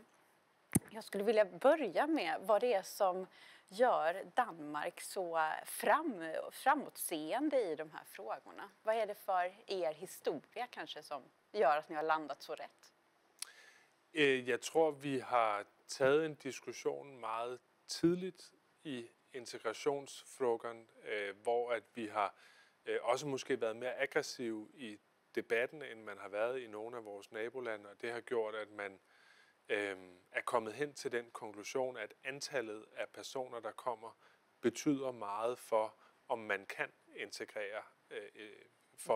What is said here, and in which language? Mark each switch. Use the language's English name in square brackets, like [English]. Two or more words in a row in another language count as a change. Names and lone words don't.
[Swedish] Jag skulle vilja börja med vad det är som gör Danmark så framåtseende i de här frågorna. Vad är det för er historia kanske som gör att ni har landat så rätt? Jag tror vi har tagit en diskussion [Danish] meget tidligt i integrationsfrågan, hvor at vi har også måske været mere aggressive i debatten, end man har været i nogle af vores nabolande, og det har gjort, at man er kommet hen til den konklusion, at antallet af personer, der kommer, betyder meget for, om man kan integrere folk.